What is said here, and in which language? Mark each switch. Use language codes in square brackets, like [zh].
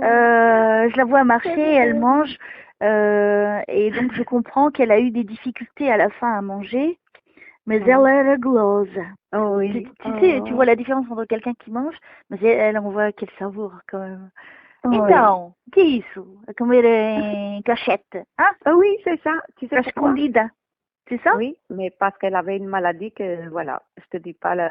[fr] Je la vois marcher, elle mange. Et donc, je comprends qu'elle a eu des difficultés à la fin à manger. Mais elle [pt] era gulosa. [fr] Oh, oui. Tu sais, tu vois la différence entre quelqu'un qui mange, mais elle, on voit qu'elle savoure quand même. Oui. [pt] Então, que é isso? A comer em [fr] cachette, [pt] hein? [fr] Oui, c'est ça. Tu sais pourquoi? [pt] Escondida. [fr] C'est ça? Oui, mais parce qu'elle avait une maladie que, voilà, je te dis pas